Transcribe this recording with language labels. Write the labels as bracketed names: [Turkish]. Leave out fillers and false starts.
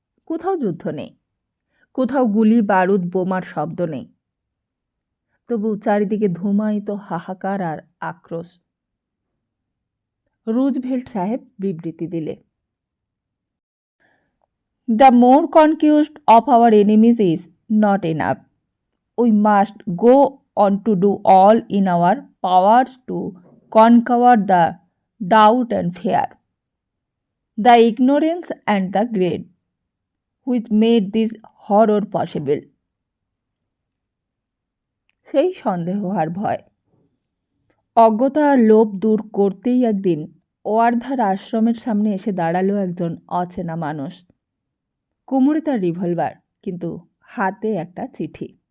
[Bangla] কোথাও যুদ্ধ নেই, কোথাও গুলি বারুদ বোমার শব্দ নেই, তবু চারিদিকে ধুমায়িত হাহাকার আর আক্রোশ। রুজভেল্ট সাহেব বিবৃতি দিলে, [English] The more conquered of our enemies is not enough. We must go on to do all in our powers to conquer the doubt and fear, the ignorance and the greed, which made this horror possible. [Bangla] সেই সন্দেহ আর ভয়, অজ্ঞতা আর লোভ দূর করতেই একদিন ওয়ার্ধার আশ্রমের সামনে এসে দাঁড়ালো একজন অচেনা মানুষ। কোমরে তার রিভলভার, কিন্তু হাতে একটা চিঠি।